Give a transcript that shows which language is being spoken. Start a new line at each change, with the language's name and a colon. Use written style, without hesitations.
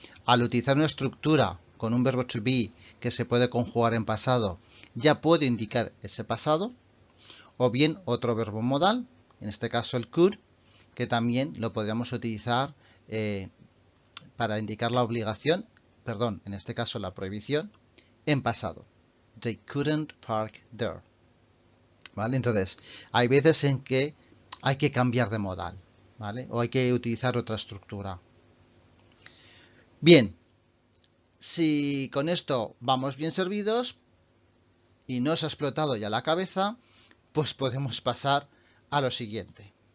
Spanish: Al utilizar una estructura con un verbo to be que se puede conjugar en pasado, ya puedo indicar ese pasado. O bien otro verbo modal, en este caso el could, que también lo podríamos utilizar para indicar la obligación, perdón, en este caso la prohibición, en pasado.
English: They couldn't park there.
Spanish: ¿Vale? Entonces, hay veces en que hay que cambiar de modal, ¿vale? O hay que utilizar otra estructura. Bien, si con esto vamos bien servidos y no os ha explotado ya la cabeza, pues podemos pasar a lo siguiente.